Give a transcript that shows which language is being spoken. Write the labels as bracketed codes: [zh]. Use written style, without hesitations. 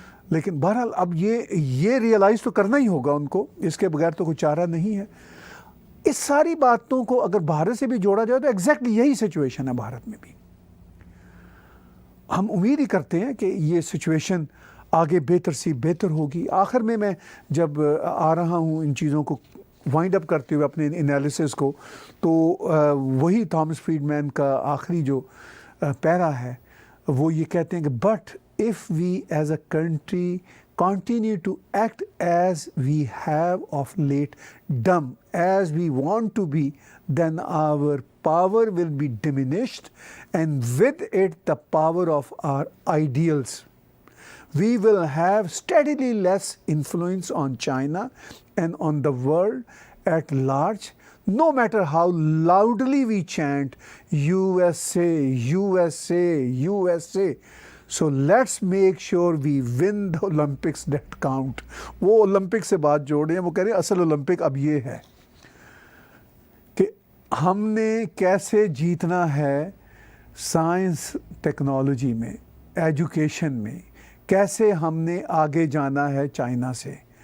[ur] لیکن بہرحال اب یہ ریئلائز تو کرنا ہی ہوگا ان کو, اس کے بغیر تو کوئی چارہ نہیں ہے. اس ساری باتوں کو اگر بھارت سے بھی جوڑا جائے تو ایگزیکٹلی یہی سچویشن ہے بھارت میں بھی. ہم امید ہی کرتے ہیں کہ یہ سچویشن آگے بہتر سی بہتر ہوگی. آخر میں جب آ رہا ہوں ان چیزوں کو وائنڈ اپ کرتے ہوئے اپنے انالیسس کو, تو وہی تھامس فریڈ مین کا آخری جو پیرا ہے وہ یہ کہتے ہیں کہ [en] But if we as a country continue to act as we have of late done as we want to be, then our power will be diminished, and with it the power of our ideals. We will have steadily less influence on China and on the world at large, no matter how loudly we chant USA, USA, USA. So let's make sure we win the Olympics that count. [ur] وہ Olympic سے بات جوڑ رہے ہیں, وہ کہہ رہے ہیں اصل اولمپک اب یہ ہے کہ ہم نے کیسے جیتنا ہے سائنس ٹیکنالوجی میں, ایجوکیشن میں, کیسے ہم نے آگے جانا ہے چائنا سے.